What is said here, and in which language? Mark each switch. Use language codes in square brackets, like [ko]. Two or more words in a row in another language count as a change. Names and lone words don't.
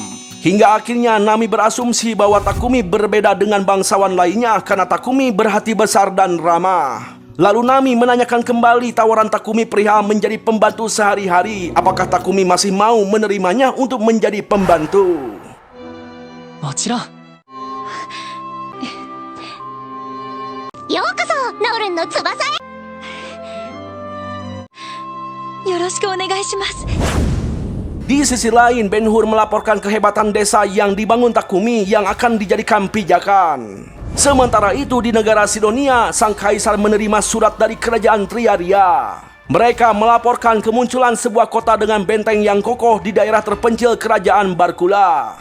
[id] Hingga akhirnya Nami berasumsi bahwa Takumi berbeda dengan bangsawan lainnya karena Takumi berhati besar dan ramah. Lalu Nami menanyakan kembali tawaran Takumi perihal menjadi pembantu sehari-hari. Apakah Takumi masih mau menerimanya untuk menjadi pembantu? [ja] もちろん。ようこナオルンの翼へよろしくお願いします。 [id] Di sisi lain, Ben-Hur melaporkan kehebatan desa yang dibangun Takumi yang akan dijadikan pijakan. Sementara itu di negara Sidonia, sang kaisar menerima surat dari kerajaan Triaria. Mereka melaporkan kemunculan sebuah kota dengan benteng yang kokoh di daerah terpencil kerajaan Barkula.